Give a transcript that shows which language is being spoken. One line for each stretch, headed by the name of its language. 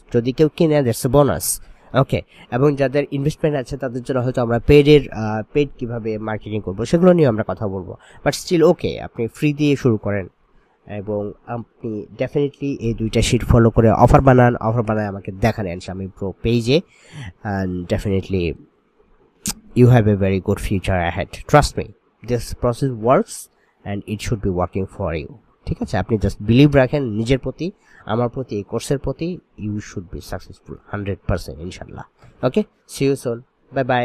Bangla: যদি কেউ কিনে,
English: That's a bonus.
Bangla: ওকে, এবং যাদের ইনভেস্টমেন্ট আছে তাদের জন্য হয়তো আমরা পেইড কীভাবে মার্কেটিং করবো সেগুলো নিয়ে আমরা কথা বলবো। বাট স্টিল ওকে, আপনি ফ্রি দিয়ে শুরু করেন এবং আপনি ডেফিনেটলি এই 2টা শিট ফলো করে অফার বানায় আমাকে দেখান শামীম প্রো পেজে,
English: And definitely you have a very good future ahead. Trust me, this process works and it should be working for you.
Bangla: ঠিক আছে, আপনি জাস্ট বিলিভ রাখেন নিজের প্রতি, আমার প্রতি, এই কোর্সের প্রতি।
English: you should be successful 100%
Bangla: ইনশাল্লাহ।
English: Okay, see you soon, bye bye.